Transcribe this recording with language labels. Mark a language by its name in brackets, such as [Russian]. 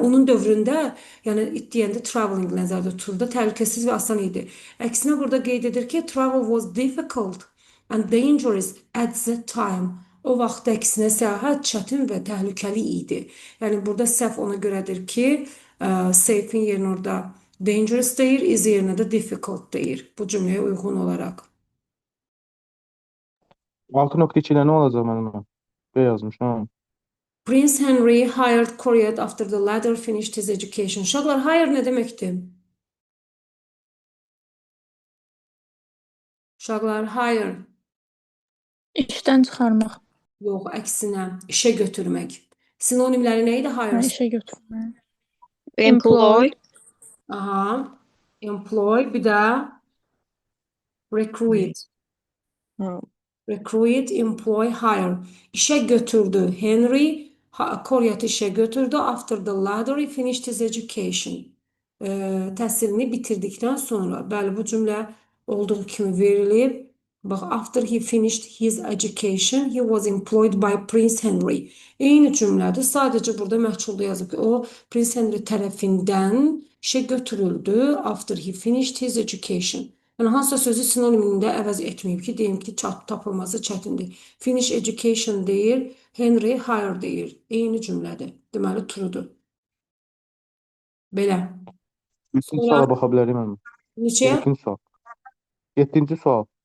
[Azerbaijani] Onun dövründə, yəni it deyəndə traveling nəzərdə tutuldu, təhlükəsiz və asan idi. Əksinə burada qeyd edir ki, [English] travel was difficult and dangerous at that time. [Azerbaijani] O vaxt əksinə səyahət çətin və təhlükəli idi. Yəni burada səhv ona görədir ki, safe'in yerinə orada dangerous deyir, easy yerinə də difficult deyir. Bu cümləyə uyğun olaraq. 6.2-də nə olacaq mənim? B yazmışam. [English] Prince Henry hired Korea after the latter finished his education. [Azerbaijani] Uşaqlar, hire nə deməkdir? Uşaqlar, hire. İşdən çıxarmaq. Yox, əksinə, işə götürmək. Sinonimləri nə idi hire? İşə götürmək. [English] Employ. [Azerbaijani] Aha. Employ, bir də recruit. [English] Recruit, employ, hire. [Azerbaijani] İşə götürdü. Henry Korea'yı işə götürdü. [English] After the latter he finished his education. [Azerbaijani] Təhsilini bitirdikdən sonra. Bəli, bu cümlə olduğu kimi verilib. [English] Bax, after he finished his education, he was employed by Prince Henry. [Azerbaijani] Eyni cümlədir. Sadəcə burada məhculda yazıb ki, o Prince Henry tərəfindən işə götürüldü. [English] After he finished his education. [Azerbaijani] Yəni, hansısa sözü sinonimində əvəz etməyib ki, deyim ki, tapılması çətindir. [English] Finish education [Azerbaijani] deyir, Henry hire deyir. Eyni cümlədir. Deməli, truedur. Belə. 7-ci suala baxa bilərik mənim. Neçə? 7-ci sual. 7-ci sual.